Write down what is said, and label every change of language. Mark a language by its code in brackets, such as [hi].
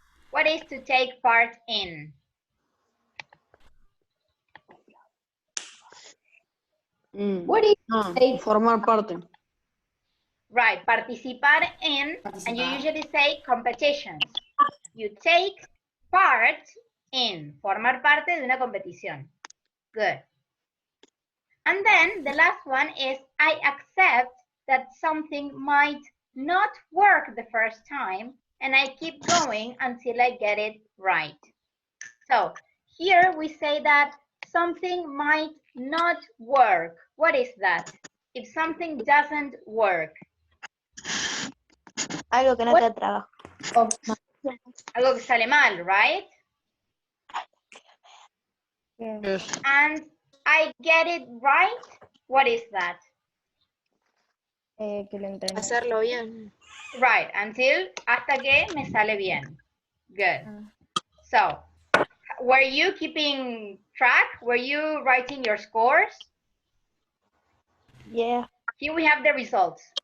[en] What is to take part in? What is [es] Formar parte. [en] Right, participar in, and you usually say competitions. You take part in, [es] formar parte de una competición. [en] Good. And then the last one is I accept that something might not work the first time and I keep going until I get it right. So here we say that something might not work. What is that? If something doesn't work. [es] algo que no te trabajo. Algo que sale mal, right? [en] Yes. And I get it right. What is that? [es] Que lo entiendo. Hacerlo bien. [en] Right, until [es] hasta que me sale bien. [en] Good. So, were you keeping track? Were you writing your scores? Yeah. Here we have the results.